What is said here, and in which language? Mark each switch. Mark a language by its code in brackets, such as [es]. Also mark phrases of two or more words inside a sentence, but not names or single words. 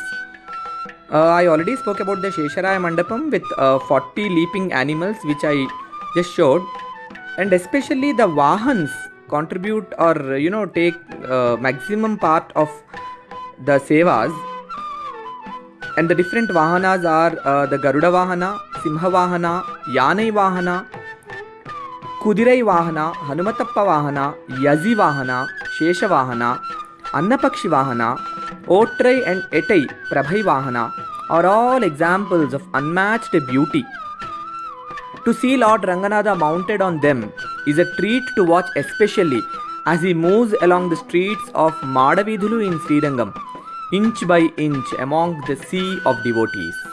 [en] I already spoke about the Shesharaya Mandapam with 40 leaping animals, which I just showed, and especially the Vahans contribute or take maximum part of the sevas. And the different Vahanas are the Garuda Vahana, Simha Vahana, Yanai Vahana, Kudirai Vahana, Hanumatappa Vahana, Yazi Vahana, Shesha Vahana, Annapakshi Vahana, Otrai and Etai Prabhai Vahana are all examples of unmatched beauty. To see Lord Ranganatha mounted on them is a treat to watch, especially as he moves along the streets of Madavidhulu in Srirangam, inch by inch among the sea of devotees.